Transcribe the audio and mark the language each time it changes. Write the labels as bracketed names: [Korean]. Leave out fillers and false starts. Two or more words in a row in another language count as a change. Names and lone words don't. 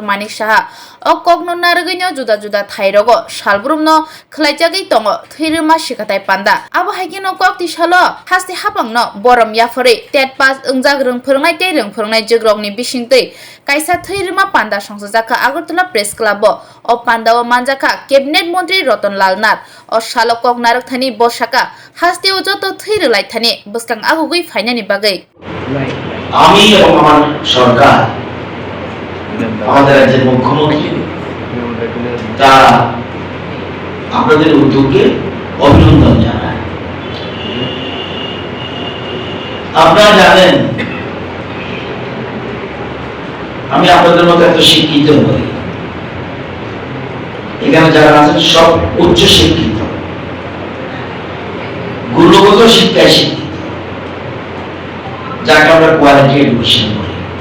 [Kok Borok] Manik Saha o kokno nargino juda juda thairogo salbrumno khlaijagui tongo Thairima sikatai panda abo haigino kokti shalo haste hapangno borom yafore tet pas ungjak rung phurngai tei rung phurngai jogrokni bisingtui kaisa Thairima panda songzaka Agartala press club o panda o manjaka cabinet mantri Rotonlal Nath o salokok narokthani bosaka haste o joto thairilai thani buskang agugui fainani bagai [Bangla] আমি এবং আমার সরকার আমাদের রাজ্যের মুখ্যমন্ত্রী তারা আপনাদের উদ্যোগকে অভিনন্দন জানায়। আপনারা জানেন আমি আপনাদের মতো এত শিক্ষিত নই, এখানে যারা আছেন সব উচ্চ শিক্ষিত, গুণগত শিক্ষায় শিক্ষিত, যাকে আমরা [English] quality education [Bangla] বলি।